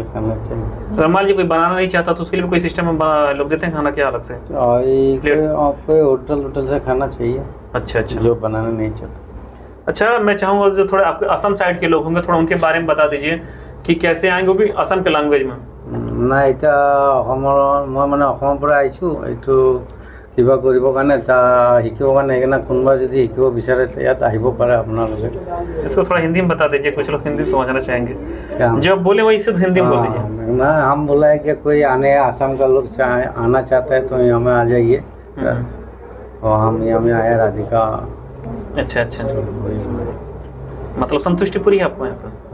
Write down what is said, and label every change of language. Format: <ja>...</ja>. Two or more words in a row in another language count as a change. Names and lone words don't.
<hi>तो मान लीजिए कोई बनाना नहीं चाहता तो उसके लिए भी कोई सिस्टम लोग देते हैं खाना क्या अलग से? और आपको होटल से खाना चाहिए। अच्छा अच्छा। जो बनाना नहीं चाहता। अच्छा, मैं चाहूँगा जो थोड़े आपके असम साइड के लोग होंगे, थोड़ा उनके बारे में बता दीजिए कि कैसे आएंगे, वो भी असम के लैंग्वेज में।</hi> <as>না এটা মই মানে অসমৰ পৰা আহিছোঁ, এইটো কিবা কৰিবৰ কাৰণে শিকিবৰ কাৰণে। সেইকাৰণে কোনোবা যদি শিকিব বিচাৰে ইয়াত আহিব পাৰে আপোনালোকে।</as> <hi>इसको थोड़ा हिंदी में बता दीजिए, कुछ लोग हिंदी समझना चाहेंगे। क्या? जो आप बोले वही सिर्फ हिंदी में बोल दीजिए। ना हम बोला है कि कोई आने आसाम का लोग आना चाहता है तो यहाँ में आ जाइए। और हम यहाँ में आए राधिका। अच्छा अच्छा, मतलब संतुष्टि पूरी है आपको यहाँ पर?</hi>